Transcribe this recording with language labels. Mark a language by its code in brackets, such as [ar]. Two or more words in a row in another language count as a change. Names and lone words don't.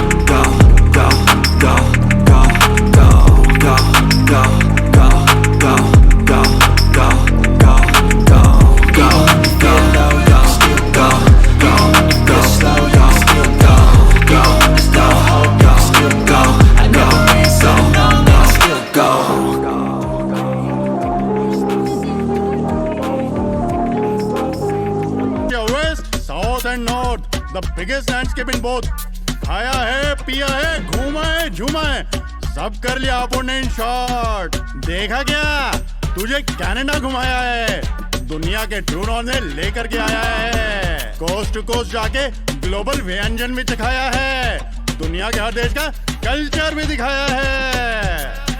[en] go, go, go, go, go, go, go, go, go, go, go, go, go, go, go, go, go, go, go, slow, go, still go, go, go, go, still go, I never win, so no, no, still go. West, South and North, the biggest landscape in both. [hi] खाया है, पिया है, घूमा है, झूमा है, सब कर लिया अपन [en] in short. [hi] देखा क्या? तुझे कनाडा घुमाया है, दुनिया के [en] true north [hi] में लेकर के आया है, [en] coast to coast [hi] जाके ग्लोबल व्यंजन भी सिखाया है, दुनिया के हर देश का कल्चर भी दिखाया है.